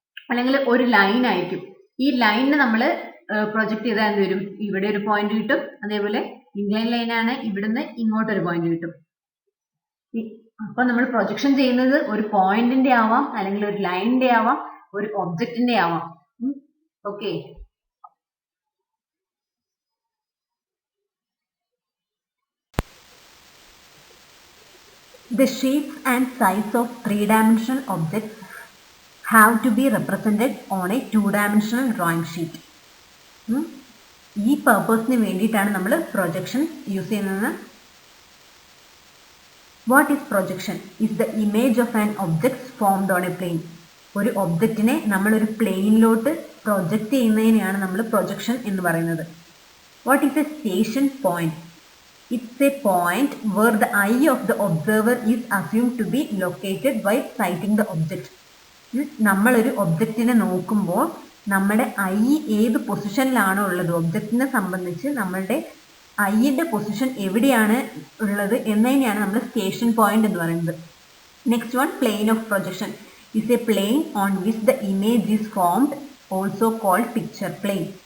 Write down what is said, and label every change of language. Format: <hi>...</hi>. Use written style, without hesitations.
<ml>അല്ലെങ്കിൽ ഒരു ലൈൻ ആയിരിക്കും, ഈ ലൈനിനെ നമ്മൾ പ്രൊജക്ട് ചെയ്താൽ എന്ത് വരും? ഇവിടെ ഒരു പോയിന്റ് കിട്ടും. അതേപോലെ ഇൻലൈൻ ലൈനാണ്, ഇവിടുന്ന് ഇങ്ങോട്ടൊരു പോയിന്റ് കിട്ടും. അപ്പൊ നമ്മൾ പ്രൊജക്ഷൻ ചെയ്യുന്നത് ഒരു പോയിന്റിന്റെ ആവാം, അല്ലെങ്കിൽ ഒരു ലൈനിന്റെ ആവാം, ഒരു ഒബ്ജക്റ്റിന്റെ ആവാം.</ml> <en>Okay, the shapes and size of three-dimensional objects have to be represented on a two-dimensional drawing sheet.</en> <ml>ഈ പർപ്പസിന് വേണ്ടിയിട്ടാണ് നമ്മൾ പ്രൊജക്ഷൻ യൂസ് ചെയ്യുന്നത്.</ml> <en>What is projection? Is the image of an object formed on a plane.</en> <ml>ഒരു ഒബ്ജക്റ്റിനെ നമ്മളൊരു പ്ലെയിനിലോട്ട് project ചെയ്യുന്നതിനെയാണ് നമ്മൾ projection എന്ന് പറയുന്നത്.</ml> <en>What is a station point? It's a point where the eye of the observer is assumed to be located while sighting the object.</en> <ml>നമ്മളൊരു ഒബ്ജക്റ്റിനെ നോക്കുമ്പോൾ നമ്മുടെ ഐ ഏത് പൊസിഷനിലാണോ ഉള്ളത്, ഒബ്ജക്റ്റിനെ സംബന്ധിച്ച് നമ്മളുടെ ഐയുടെ പൊസിഷൻ എവിടെയാണ് ഉള്ളത് എന്നതിനെയാണ് നമ്മൾ സ്റ്റേഷൻ പോയിന്റ് എന്ന് പറയുന്നത്.</ml> <en>Next one, plane of projection is a plane on which the image is formed, also called picture plane.</en>